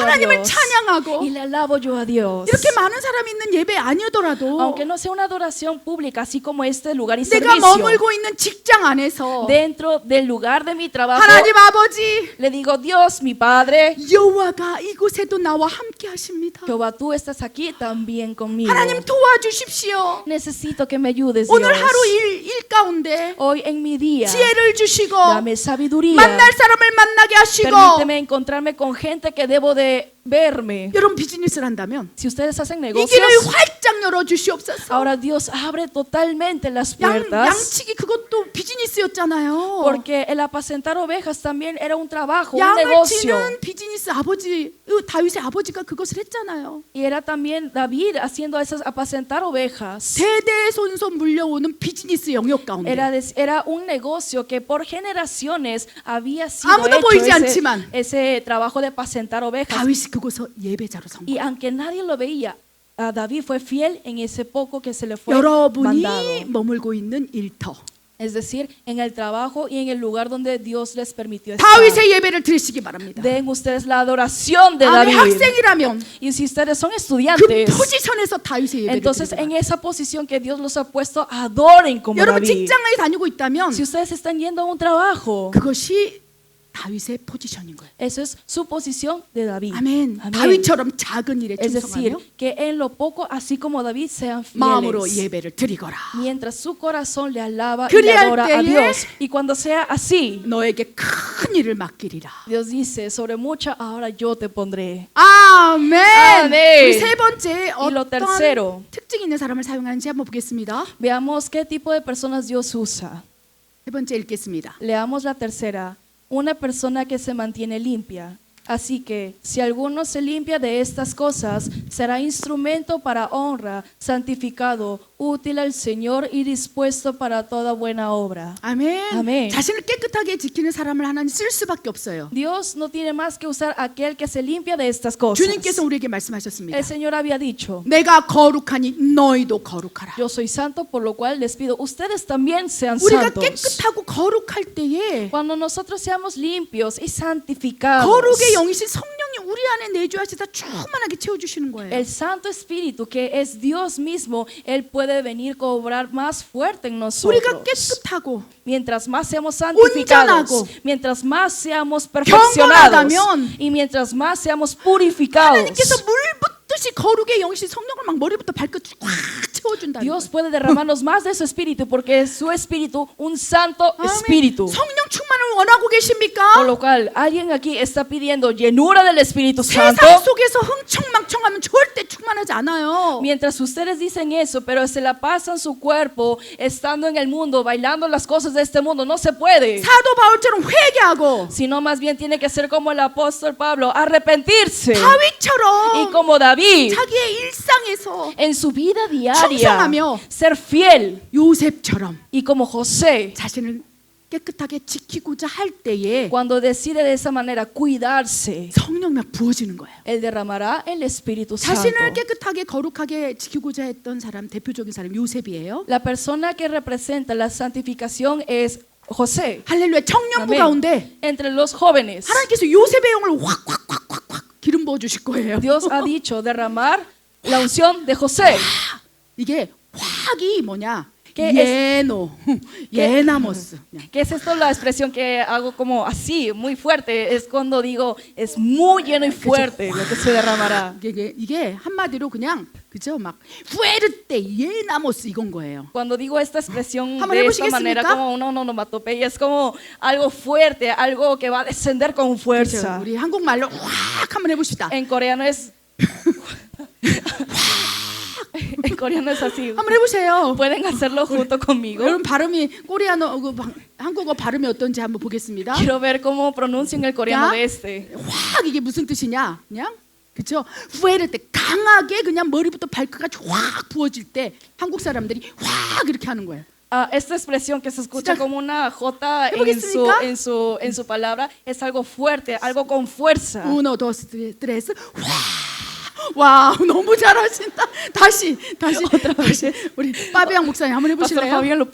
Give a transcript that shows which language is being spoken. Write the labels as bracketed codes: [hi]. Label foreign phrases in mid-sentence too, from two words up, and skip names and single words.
[ko] 하나님을 [es] Dios [ko] 찬양하고 [es] y le alabo yo a Dios. [ko] 이렇게 많은 사람이 있는 예배 아니더라도 [es] Aunque no sea una adoración pública, así como este lugar y [ko] 내가 [es] servicio, [ko] 머물고 있는 직장 안에서 [es] dentro del lugar de mi trabajo, [ko] 하나님 아버지 [es] le digo, Dios, mi Padre, [ko] 여호와가 이곳에도 나와 함께 하십니다. [es] Jehová, tú estás aquí también conmigo. [ko] 하나님 도와주십시오. [es] Necesito que me ayudes, Dios. [ko] 오늘 하루 일 가운데 [es] Hoy en mi día, [ko] 지혜를 주시고 [es] dame sabiduría. [ko] 만날 사람을 만나게 하시고 [es] Permíteme encontrarme con gente que debo de verme. [ko] 여러분 비즈니스를 한다면 [es] Si ustedes hacen [ko] 이 [es] negocios, [ko] 길을 활짝 열어 주시옵소서. [es] ahora Dios abre totalmente las puertas. [ko] 양치기 그것도 비즈니스였잖아요. [es] Porque el apacentar ovejas también era un trabajo, un [ko] 양을 [es] negocio. [ko] 치는 비즈니스 아버지 다윗의 아버지가 그것을 했잖아요. [es] Y era también David haciendo esas apacentar ovejas. [ko] 세대손손 물려오는 비즈니스 영역 가운데 [es] Era un negocio que por generaciones había sido [ko] 아무도 보이지 [es] hecho [ko] 않지만 [es] ese trabajo de apacentar ovejas. [ko] 다윗이 그곳서 예배자로 선 [es] Y [ko] 거예요. [es] aunque nadie lo veía, David fue fiel en ese poco que se le fue [ko] 여러분이 [es] mandado. [ko] 머물고 있는 일터 [es] Es decir, en el trabajo y en el lugar donde Dios les permitió estar. [ko] 다윗의 예배를 드리시기 바랍니다. [es] Den ustedes la adoración de [ko] 아멘. [es] David. [ko] 학생이라면 [es] Y si ustedes son [ko] 그 [es] estudiantes, [ko] 포지션에서 다윗의 예배를 [es] entonces [ko] 드리기 [es] en [ko] 바랍니다. [es] esa posición que Dios los ha puesto, adoren como [ko] 여러분 [es] David. [ko] 직장에 다니고 있다면 [es] Si ustedes están yendo a un trabajo, [ko] 그것이 다윗의 포지션인 거예요. [es] eso es su posición de David. [ko] 아멘. [es] Amén. [ko] 다윗처럼 작은 일에 [es] Es decir, [ko] 충성하며 [es] que en lo poco, así como David, sean [ko] 마음으로 [es] fieles. [ko] 예배를 드리거라. [es] Mientras su corazón le alaba y le [ko] 그리할 [es] adora a [ko] 때에 [es] Dios. Y cuando sea así, [ko] 너에게 큰 일을 맡기리라. [es] Dios dice, sobre mucha ahora yo te pondré. [ko] 아멘. 아멘. 우리 세 번째 [es] Y lo [ko] 어떤 [es] tercero, [ko] 특징 있는 사람을 사용하는지 한번 보겠습니다. [es] veamos qué tipo de personas Dios usa. [ko] 세 번째 읽겠습니다. [es] Leamos la tercera. Una persona que se mantiene limpia. Así que, si alguno se limpia de estas cosas, será instrumento para honra, santificado, útil al Señor y dispuesto para toda buena obra. [ko] 아멘. 아멘. 자신을 깨끗하게 지키는 사람을 하나님 쓸 수밖에 없어요. [es] Dios no tiene más que usar a aquel que se limpia de estas cosas. [ko] 주님께서 우리에게 말씀하셨습니다. [es] El Señor había dicho, [ko] 내가 거룩하니 너희도 거룩하라. [es] yo soy santo, por lo cual les pido, ustedes también sean [ko] 우리가 [es] santos. [ko] 깨끗하고 거룩할 때에 [es] Cuando nosotros seamos limpios y santificados, [ko] 거룩의 영이신 성령이 우리 안에 내주하시다 충만하게 채워주시는 거예요. [es] el Santo Espíritu, que es Dios mismo, Él puede venir a obrar más fuerte en [ko] 우리가 [es] nosotros. [ko] 깨끗하고 [es] Mientras más seamos santificados, [ko] 온전하고 [es] mientras más seamos perfeccionados [ko] 경건하다면 [es] y mientras más seamos purificados, [ko] 하나님께서 물 붓듯이 거룩의 영이신 성령을 막 머리부터 발끝 꽉 채워준다. [es] Dios puede derramarnos más de su Espíritu porque es su Espíritu un Santo Espíritu. [ko] 성령 충만을 원하고 [es] Por [ko] 계십니까? [es] lo cual, alguien aquí está pidiendo llenura del Espíritu Santo. [ko] 세상 속에서 흥청망청하면 절대 충만하지 않아요. [es] Mientras ustedes dicen eso, pero se la pasan su cuerpo estando en el mundo, bailando las cosas de este mundo, no se puede. [ko] 사도 바울처럼 회개하고 [es] Sino más bien tiene que ser como el apóstol Pablo, arrepentirse. Y [ko] 다윗처럼 [es] como David, [ko] 자기의 일상에서 [es] en su vida diaria, [ko] 충성하며 [es] ser fiel. [ko] 요셉처럼 [es] Y como José, [ko] 자신을 깨끗하게 지키고자 할 때에 [es] cuando decide de esa manera cuidarse, [ko] 성령이 부어지는 거예요. [es] Él derramará el Espíritu Santo. [ko] 자신을 깨끗하게 거룩하게 지키고자 했던 사람 대표적인 사람 요셉이에요. [es] La persona que representa la santificación es José. [ko] 할렐루야. 청년부 [es] Amén. [ko] 가운데 [es] Entre los jóvenes, [ko] 하나님께서 요셉의 영을 확 기름 부어 주실 거예요. [es] Dios ha dicho derramar la unción de José. [ko] 이게 확이 뭐냐? [es] ¿Qué 예나모스. ¿Qué es esto? La expresión que hago como así, muy fuerte. Es cuando digo, es muy lleno y fuerte lo que se derramará. [ko] 이게 한마디로 그냥 그죠? 막 fuerte 예나모스 이건 거예요. [es] Cuando digo esta expresión [ko] 한번 [es] de esta [ko] 해보시겠습니까? [es] manera, como una onomatopeya, es como algo fuerte, algo que va a descender con [ko] 그렇죠? [es] fuerza. [ko] 우리 한국말로 확 한번 해봅시다. [es] En coreano es... En coreano es así. [ko] 한번 해보세요. [es] Pueden hacerlo junto conmigo. [ko] 여러분 발음이 코리아노 한국어 발음이 어떤지 한번 보겠습니다. [es] Quiero ver cómo pronuncian el coreano ¿Ya? de este. [ko] 확 이게 무슨 뜻이냐? 그냥 그렇죠? fuerte 강하게 그냥 머리부터 발끝까지 확 부어질 때 한국 사람들이 확 이렇게 하는 거예요. [es] Esta expresión que se escucha [ko] 진짜 [es] como una J [ko] 해보겠습니까? [es] en su palabra es algo fuerte, algo con fuerza. uno, dos, tres, [ko] 와 너무 잘하신다. 다시 우리 빠비양 목사님 한번 [es] Pastor